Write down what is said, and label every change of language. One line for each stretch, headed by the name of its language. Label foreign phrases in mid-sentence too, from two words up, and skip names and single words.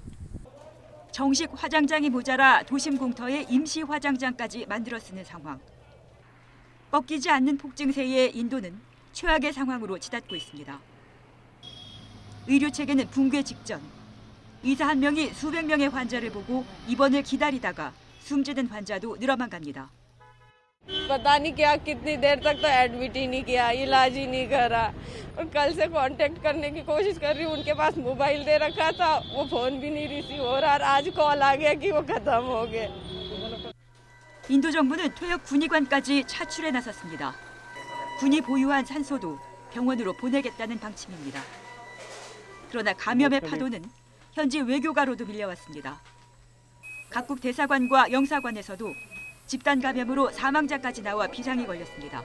Korean: 정식 화장장이 모자라 도심 공터에 임시 화장장까지 만들어 쓰는 상황. 꺾이지 않는 폭증세에 인도는 최악의 상황으로 치닫고 있습니다. 의료 체계는 붕괴 직전. 의사 한 명이 수백 명의 환자를 보고 입원을 기다리다가 숨지는 환자도 늘어만 갑니다.
Hindi: पता नहीं क्या कितनी देर तक तो एडमिट ही नहीं किया, इलाज ही नहीं करा और कल से कांटेक्ट करने की कोशिश कर रही हूँ। उनके पास मोबाइल दे रखा था, वो फोन भी नहीं रिसीव हो रहा और आज कॉल आ गया कि वो खत्म हो गए।
Korean: 인도 정부는 퇴역 군의관까지 차출해 나섰습니다. 군이 보유한 산소도 병원으로 보내겠다는 방침입니다. 그러나 감염의 파도는 현지 외교가로도 밀려왔습니다. 각국 대사관과 영사관에서도 집단 감염으로 사망자까지 나와 비상이 걸렸습니다.